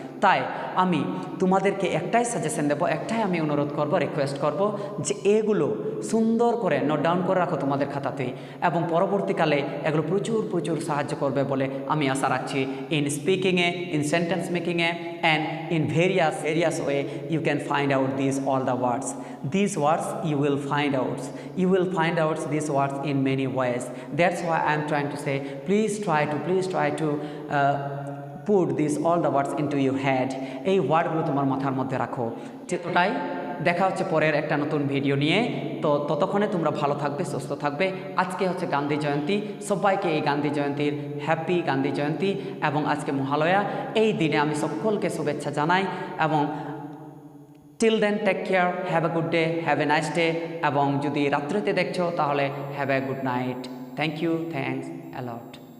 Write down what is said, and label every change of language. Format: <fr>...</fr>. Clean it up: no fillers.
<bn>তাই আমি তোমাদেরকে একটাই সাজেশন দেবো, একটাই আমি অনুরোধ করব, রিকোয়েস্ট করব যে এগুলো সুন্দর করে নোট ডাউন করে রাখো তোমাদের খাতাতে, এবং পরবর্তীকালে এগুলো প্রচুর প্রচুর সাহায্য করবে বলে আমি আশা রাখছি।</bn> <en>In স্পিকিংয়ে, in sentence মেকিংয়ে and in various way you can find out this all the words. These words you will find out these words in many ways. That's why I am trying to say, please try to put these all the words into your head.</en> <bn>এই ওয়ার্ডগুলো তোমার মাথার মধ্যে রাখো। এতটাই, দেখা হচ্ছে পরের একটা নতুন ভিডিও নিয়ে। তো ততক্ষণে তোমরা ভালো থাকবে, সুস্থ থাকবে। আজকে হচ্ছে গান্ধী জয়ন্তী, সবাইকে এই গান্ধী জয়ন্তীর হ্যাপি গান্ধী জয়ন্তী, এবং আজকে মহালয়া। এই দিনে আমি সকলকে শুভেচ্ছা জানাই, এবং</bn> <en>till then take care, have a good day, have a nice day,</en> <bn>এবং যদি রাত্রিতে দেখছো তাহলে</bn> <en>Have a good night. Thank you, thanks a lot.</en>